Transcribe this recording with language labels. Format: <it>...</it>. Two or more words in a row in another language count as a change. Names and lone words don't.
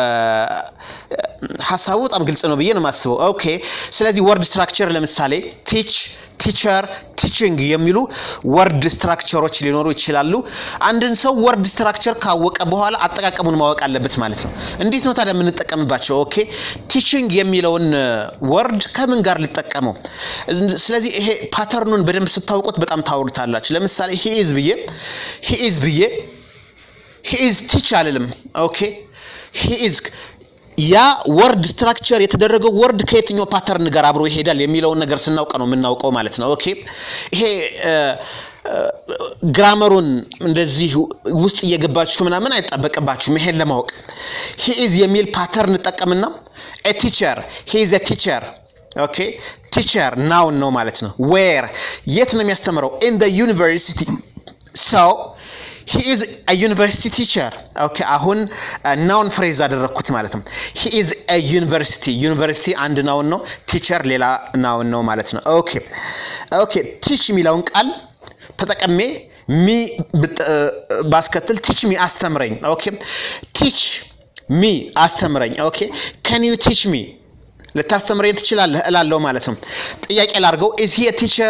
<am>ሐሳቡ በጣም ግልጽ ነው ብዬ ነው የማስበው። ኦኬ፣ ስለዚህ</am> <en>word structure</en> <am>ለምሳሌ</am> <en>teach, teacher, teaching</en> <am>የሚሉ</am> <en>word structures</en> <am>ሊኖሩ ይችላሉ። አንድን ሰው</am> <en>word structure</en> <am>ካወቀ በኋላ አጠቃቀሙን ማወቅ አለበት ማለት ነው። እንዴት ነው ታዲያ የምንጠቀምባቸው? ኦኬ፣ ቲቺንግ የሚለውን ወርድ ከምን ጋር ልጠቀመው? ስለዚህ ይሄ ፓተርኑን በደንብ ስታውቁት በጣም ታውሩታላችሁ። ለምሳሌ</am> <en>he is teach</en> <am>አልልም። ኦኬ፣</am> <en>he is</en> <am>ያ</am> <en>word structure</en> <am>የተደረገው ወርድ ከየትኛው ፓተርን ጋር አብሮ ይሄዳል የሚለውን ነገር ስናውቅ ነው የምናውቀው ማለት ነው። ኦኬ፣ ይሄ ግራመሩን እንደዚህ ውስጥ እየገባችሁ ምናምን አይጣበቅባችሁም ይሄን ለማወቅ።</am> <en>he is</en> <am>የሚል ፓተርን እንጠቀምና</am> <en>a teacher, he is a teacher.</en> <am>ኦኬ፣</am> <en>teacher noun</en> <am>ነው ማለት ነው። where የት ነው የሚያስተምረው?</am> <en>in the university. so he is a university teacher.</en> <am>okay, አሁን</am> <en>noun phrase</en> <am>አደረኩት ማለት ነው።</am> <en>he is a university</en> <am>አንድ ናውን ነው፣ ቲቸር ሌላ ናውን ነው ማለት ነው። ኦኬ ቲች የሚለውን ቃል ተጠቅሜ ሚ ባስከትል</am> <en>teach me</en> <am>አስተምረኝ። ኦኬ፣</am> <en>teach me</en> <am>አስተምረኝ። ኦኬ፣</am> <en>can you teach me</en> <am>ልታስተምረኝ ትችላለህ እላለሁ ማለት ነው። ጥያቄ ላድርገው፣</am> <en>is he a teacher?</en>